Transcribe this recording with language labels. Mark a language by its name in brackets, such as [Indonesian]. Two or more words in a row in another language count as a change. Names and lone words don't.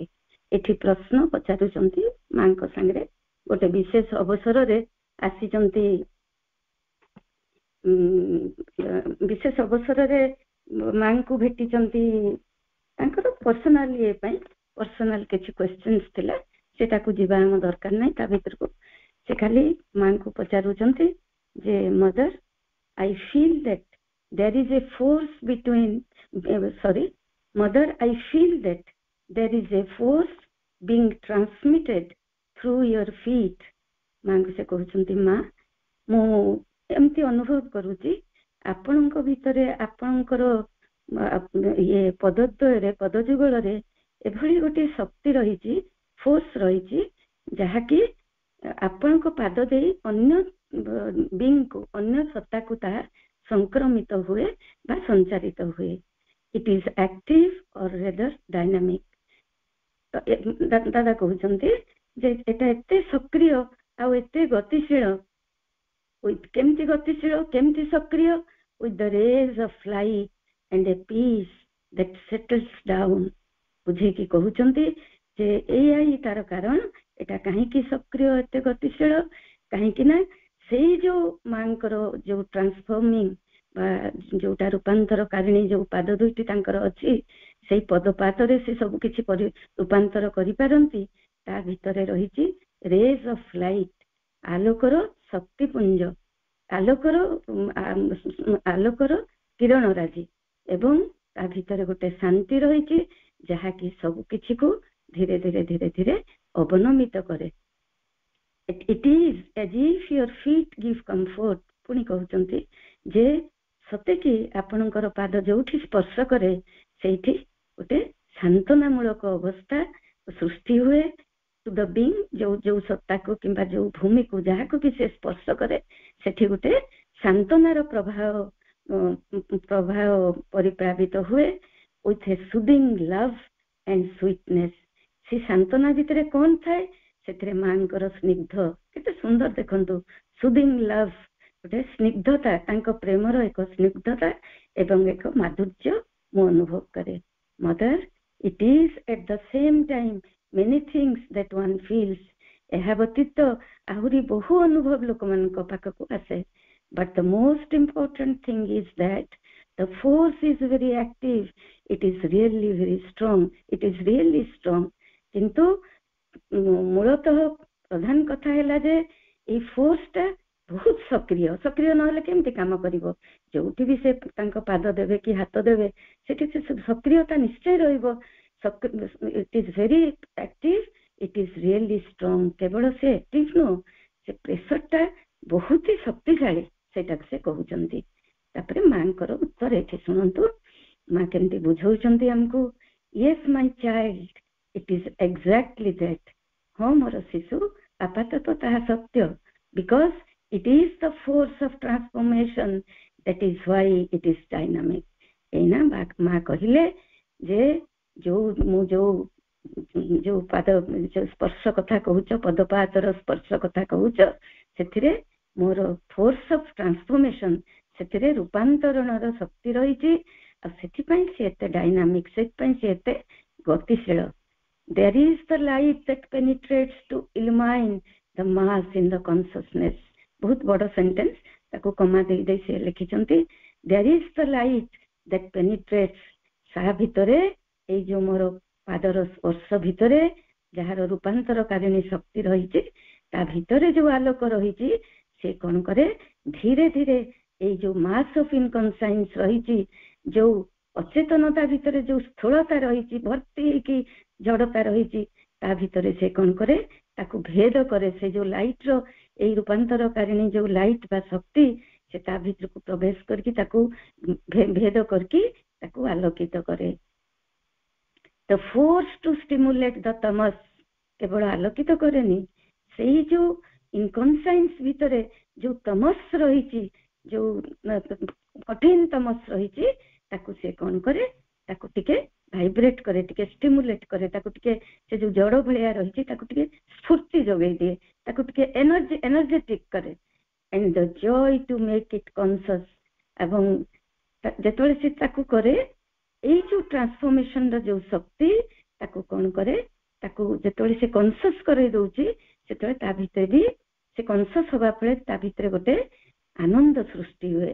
[Odia] ଏଠି ପ୍ରଶ୍ନ ପଚାରୁଛନ୍ତି ମାଙ୍କ ସାଙ୍ଗରେ, ଗୋଟେ ବିଶେଷ ଅବସରରେ ଆସିଛନ୍ତି, ବିଶେଷ ଅବସରରେ ମାଙ୍କୁ ଭେଟିଛନ୍ତି, ତାଙ୍କର ପର୍ସନାଲ ଇଏ ପାଇଁ ପର୍ସନାଲ କିଛି କ୍ୱେଶ୍ଚନ୍ସ ଥିଲା, ସେଟାକୁ ଯିବା ଆମ ଦରକାର ନାହିଁ ତା ଭିତରକୁ। ସେ ଖାଲି ମାଙ୍କୁ ପଚାରୁଛନ୍ତି ଯେ, ମଦର, [English] I feel that there is a force between, mother, I feel that there is a force being transmitted through your feet. [Odia] ମାଙ୍କୁ ସେ କହୁଛନ୍ତି ମା ମୁଁ ଏମିତି ଅନୁଭବ କରୁଛି ଆପଣଙ୍କ ଭିତରେ ଆପଣଙ୍କର ଇଏ ପଦଦ୍ୱୟରେ ପଦଯୁଗଳରେ ଏଭଳି ଗୋଟେ ଶକ୍ତି ରହିଛି, ଫୋର୍ସ ରହିଛି, ଯାହାକି ଆପଣଙ୍କ ପାଦ ଦେଇ ଅନ୍ୟ ବିଙ୍ଗକୁ, ଅନ୍ୟ ସତ୍ତାକୁ ତାହା ସଂକ୍ରମିତ ହୁଏ ବା ସଞ୍ଚାରିତ ହୁଏ. [English] It is active or rather dynamic. [Odia] ଦାଦା କହୁଛନ୍ତି ଯେ ଏଟା ଏତେ ସକ୍ରିୟ ଆଉ ଏତେ ଗତିଶୀଳ. କେମିତି ଗତିଶୀଳ, କେମିତି ସକ୍ରିୟ? [English] with the rays of light and a peace that settles down. [Odia] ବୁଝେଇକି କହୁଛନ୍ତି ଯେ ଏଇଆ ହିଁ ତାର କାରଣ. ଏଟା କାହିଁକି ସକ୍ରିୟ, ଏତେ ଗତିଶୀଳ? କାହିଁକି ନା ସେଇ ଯୋଉ ମାଙ୍କର ଯୋଉ ଟ୍ରାନ୍ସଫର୍ମିଂ ବା ଯୋଉଟା ରୂପାନ୍ତରକାରିଣୀ ଯୋଉ ପାଦ ଦୁଇଟି ତାଙ୍କର ଅଛି, ସେଇ ପଦପାତରେ ସେ ସବୁ କିଛି ରୂପାନ୍ତର କରିପାରନ୍ତି. ତା ଭିତରେ ରହିଛି [English] rays of light, [Odia] ଆଲୋକର ଶକ୍ତିପୁଞ୍ଜ, ଆଲୋକର କିରଣ ରାଜି, ଏବଂ ତା ଭିତରେ ଗୋଟେ ଶାନ୍ତି ରହିଛି ଯାହାକି ସବୁ କିଛିକୁ ଧୀରେ ଧୀରେ ଧୀରେ ଧୀରେ ଅବନମିତ କରେ. [English] It is as if your feet give comfort. [Odia] ପୁଣି କହୁଛନ୍ତି ଯେ ସତେକି ଆପଣଙ୍କର ପାଦ ଯୋଉଠି ସ୍ପର୍ଶ କରେ ସେଇଠି ଗୋଟେ ସାନ୍ତ୍ୱନାମୂଳକ ଅବସ୍ଥା ସୃଷ୍ଟି ହୁଏ. [English] to the being, [Odia] ଯୋଉ ସତ୍ତାକୁ କିମ୍ବା ଯୋଉ ଭୂମିକୁ ଯାହାକୁ ବି ସେ ସ୍ପର୍ଶ କରେ ସେଠି ଗୋଟେ ସାନ୍ତ୍ୱନାର ପ୍ରଭାବ ପରିପ୍ଲାବିତ ହୁଏ. [English] with a soothing love and sweetness. [Odia] ସେ ସାନ୍ତ୍ୱନା ଭିତରେ କଣ ଥାଏ? ସେଥିରେ ମାଙ୍କର ସ୍ନିଗ୍ଧ, କେତେ ସୁନ୍ଦର ଦେଖନ୍ତୁ, [English] soothing love, [Odia] ଗୋଟେ ସ୍ନିଗ୍ଧତା, ତାଙ୍କ ପ୍ରେମର ଏକ ସ୍ନିଗ୍ଧତା ଏବଂ ଏକ ମାଧୁର୍ଯ୍ୟ ମୁଁ ଅନୁଭବ କରେ. ମଦର, [English] it is at the same time many things that one feels. [Odia] ଏହା ବ୍ୟତୀତ ଆହୁରି ବହୁ ଅନୁଭବ ଲୋକମାନଙ୍କ ପାଖକୁ ଆସେ. [English] but the most important thing is that the force is very active. It is really very strong. It is really strong. [Odia] କିନ୍ତୁ ମୂଳତଃ ପ୍ରଧାନ କଥା ହେଲା ଯେ ଏଇ ଫୋର୍ସଟା ବହୁତ ସକ୍ରିୟ ନହେଲେ କେମିତି କାମ କରିବ? ଯୋଉଠି ବି ସେ ତାଙ୍କ ପାଦ ଦେବେ କି ହାତ ଦେବେ ସେଠି ସେ ସକ୍ରିୟତା ନିଶ୍ଚୟ ରହିବ. [English] It is very active. It is really strong. [Odia] କେବଳ ସେ ଆକ୍ଟିଭ ନୁହଁ, ସେ ପ୍ରେସରଟା ବହୁତ ହି ଶକ୍ତିଶାଳୀ, ସେଇଟାକୁ ସେ କହୁଛନ୍ତି. ତାପରେ ମାଙ୍କର ଉତ୍ତର ଏଠି ଶୁଣନ୍ତୁ, ମା କେମିତି ବୁଝଉଛନ୍ତି ଆମକୁ. [English] yes my child, it is exactly that. [Odia] ହଁ ମୋର ଶିଶୁ, ଆପାତତଃ ତାହା ସତ୍ୟ. [English] because it is the force of transformation, that is why it is dynamic. [Odia] ଏଇନା ମା କହିଲେ ଯେ ଯୋଉ ପାଦ ସ୍ପର୍ଶ କଥା କହୁଛ, ପଦପାଦର ସ୍ପର୍ଶ କଥା କହୁଛ, ସେଥିରେ ମୋର [English] force of transformation, [Odia] ସେଥିରେ ରୂପାନ୍ତରଣର ଶକ୍ତି ରହିଛି. ଆଉ ସେଥିପାଇଁ ସେ ଏତେ ଡାଇନାମିକ, ସେଥିପାଇଁ ସେ ଏତେ ଗତିଶୀଳ. [English] there is the light that penetrates to illumine the mass in the consciousness. [Odia] ବହୁତ ବଡ ସେଣ୍ଟେନ୍ସ, ତାକୁ କମା ଦେଇ ସେ ଲେଖିଛନ୍ତି. [English] there is the light that penetrates. [Odia] ସାହା ଭିତରେ, ଏଇ ଯୋଉ ମୋର ପାଦର ସ୍ପର୍ଶ ଭିତରେ ଯାହାର ରୂପାନ୍ତରକାରିଣୀ ଶକ୍ତି ରହିଛି, ତା ଭିତରେ ଯୋଉ ଆଲୋକ ରହିଛି, ସେ କଣ କରେ, ଧୀରେ ଧୀରେ ଏଇ ଯୋଉ [English] mass of inconscience [Odia] ରହିଛି, ଯୋଉ ଅଚେତନତା ଭିତରେ ଯୋଉ ସ୍ଥୂଳତା ରହିଛି, ଭର୍ତ୍ତି ହେଇକି ଜଡତା ରହିଛି, ତା ଭିତରେ ସେ କଣ କରେ, ତାକୁ ଭେଦ କରେ. ସେ ଯୋଉ ଲାଇଟର, ଏଇ ରୂପାନ୍ତରକାରିଣୀ ଯୋଉ ଲାଇଟ ବା ଶକ୍ତି, ସେ ତା ଭିତରକୁ ପ୍ରବେଶ କରିକି ତାକୁ ଭେଦ କରିକି ତାକୁ ଆଲୋକିତ କରେ. [English] the force to stimulate the tamas, [Odia] କେବଳ ଆଲୋକିତ କରେନି, ସେଇ ଯୋଉ ଇନକନସାଇନ୍ସ ଭିତରେ ଯୋଉ ତମସ ରହିଛି, ଯୋଉ କଠିନ ତମସ ରହିଛି, ତାକୁ ସେ କଣ କରେ, ତାକୁ ଟିକେ ଭାଇବ୍ରେଟ କରେ, ଟିକେ ଷ୍ଟିମୁଲେଟ କରେ, ତାକୁ ଟିକେ ସେ ଯୋଉ ଜଡ ଭଳିଆ ରହିଛି ତାକୁ ଟିକେ ସ୍ଫୁର୍ତ୍ତି ଯୋଗେଇ ଦିଏ, ତାକୁ ଟିକେ ଏନର୍ଜେଟିକ କରେ. [English] and the joy to make it conscious. [Odia] ଏବଂ ଯେତେବେଳେ ସେ ତାକୁ କରେ, ଏଇ ଯୋଉ ଟ୍ରାନ୍ସଫର୍ମେସନର ଯୋଉ ଶକ୍ତି, ତାକୁ କଣ କରେ, ତାକୁ ଯେତେବେଳେ ସେ କନସିୟସ୍ କରେଇ ଦଉଛି, ସେତେବେଳେ ତା ଭିତରେ ବି ସେ କନସିୟସ୍ ହବା ଫଳରେ ତା ଭିତରେ ଗୋଟେ ଆନନ୍ଦ ସୃଷ୍ଟି ହୁଏ.